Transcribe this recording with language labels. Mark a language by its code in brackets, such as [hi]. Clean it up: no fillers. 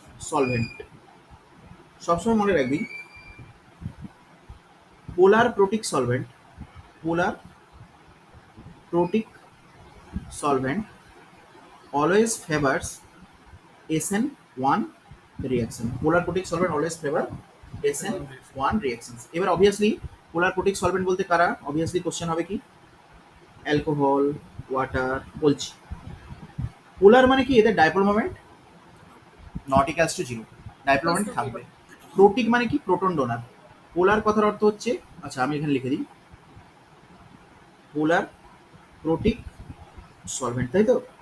[bn] Solvent সবসময় মনে রাখবি, [en] Polar protic solvent, polar protic solvent always favours SN1 reaction. Polar protic solvent always favor SN1 reactions. [bn] এবার obviously পোলার প্রোটিক solvent বলতে কারা, অবভিয়াসলি কোশ্চেন হবে কি, অ্যালকোহল, ওয়াটার বলছি। পোলার মানে কি, এদের dipole moment [en] not equals to 0, [bn] dipole moment থাকবে। প্রোটিক মানে কি, প্রোটন ডোনার। পোলার কথার অর্থ হচ্ছে, আচ্ছা আমি এখানে লিখে দিই, পোলার প্রোটিক সলভেন্ট, তাই তো?